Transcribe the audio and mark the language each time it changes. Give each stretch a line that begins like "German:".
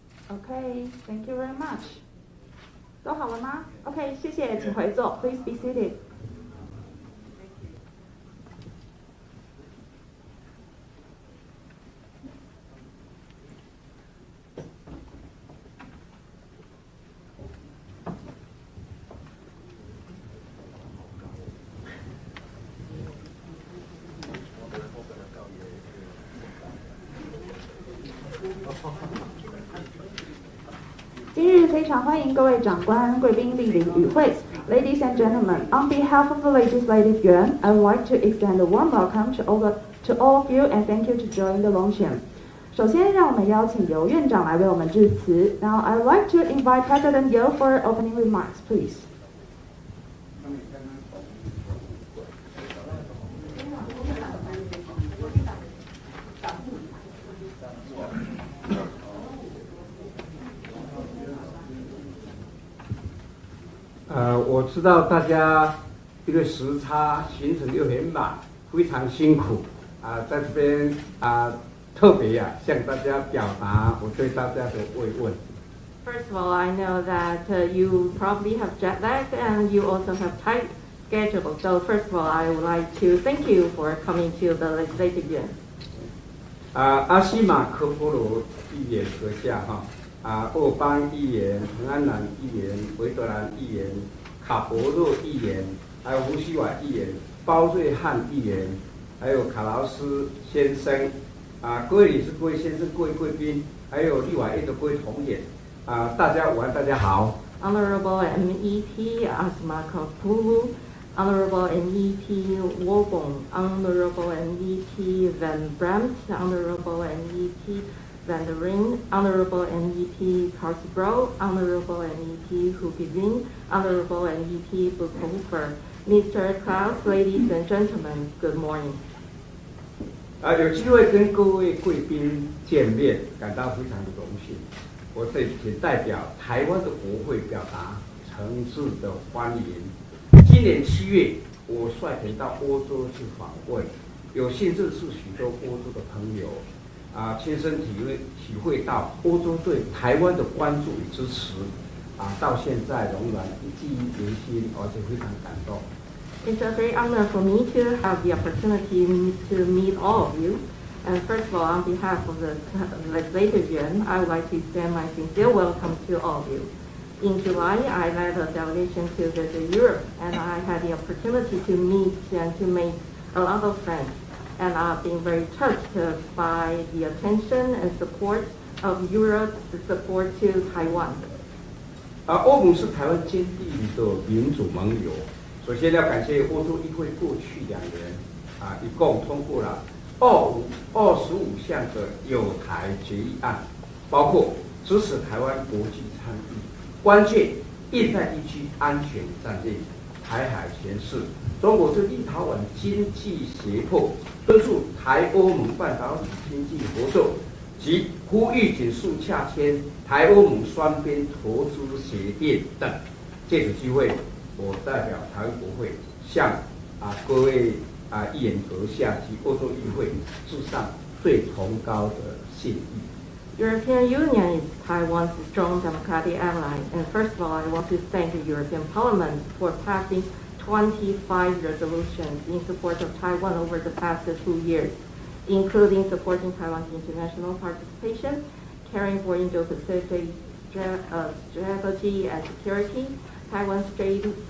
English: Okay, thank you very much.
Chinese: 都好了吗 ？OK， 谢谢，请回座。
English: Please be seated.
Chinese: 今日非常欢迎各位长官、贵宾莅临与会。
English: Ladies and gentlemen, on behalf of the Legislative Yuan, I would like to extend a warm welcome to all of you and thank you to join the luncheon.
Chinese: 首先，让我们邀请游院长来为我们致辞。
English: Now, I would like to invite President Yo for opening remarks, please.
Chinese: 我知道大家因为时差行程又很满，非常辛苦在这边特别向大家表达我对大家的慰问。
English: First of all, I know that you probably have jet lag and you also have tight schedule. So first of all, I would like to thank you for coming to the Legislative Yuan.
Chinese: 阿西马科波罗议员阁下鄂邦议员、恒安南议员、维德兰议员、卡博洛议员，还有胡锡瓦议员、包瑞汉议员，还有卡劳斯先生，各位理事、各位先生、各位贵宾，还有立法院的各位同仁，大家午安，大家好。
English: Honorable MEP Asimakopoulou, Honorable MEP Wobong, Honorable MEP Van Bremt, Honorable MEP Van der Ring, Honorable MEP Carsbro, Honorable MEP Hubivin, Honorable MEP Bukofer, Mr. Klaus, ladies and gentlemen, good morning.
Chinese: 有机会跟各位贵宾见面，感到非常的荣幸。我这里仅代表台湾的国会表达诚挚的欢迎。今年7月，我率团到欧洲去访问，有幸认识许多欧洲的朋友。亲身体会到欧洲对台湾的关注与支持，到现在仍然记忆犹新，而且非常感动。
English: It's a great honor for me to have the opportunity to meet all of you. And first of all, on behalf of the Legislative Yuan, I would like to extend my sincere welcome to all of you. In July, I led a delegation to visit Europe, and I had the opportunity to meet and to make a lot of friends. and I've been very touched by the attention and support of Europe's support to Taiwan.
Chinese: 欧盟是台湾坚定的民主盟友。首先要感谢欧洲议会过去2年一共通过了25项的友台决议案，包括支持台湾国际参与、关键印太地区安全战略、台海权势、中国对立陶宛经济胁迫、敦促台欧盟半导体经济合作及呼吁紧速洽签台欧盟双边投资协定等。借此机会，我代表台湾国会向各位议员阁下及欧洲议会致上最崇高的谢意。
English: European Union is Taiwan's strong democratic ally, and first of all, I want to thank the European Parliament for passing 25 resolutions in support of Taiwan over the past 2 years, including supporting Taiwan's international participation, caring for Indo-Pacific strategy and security, Taiwan's trade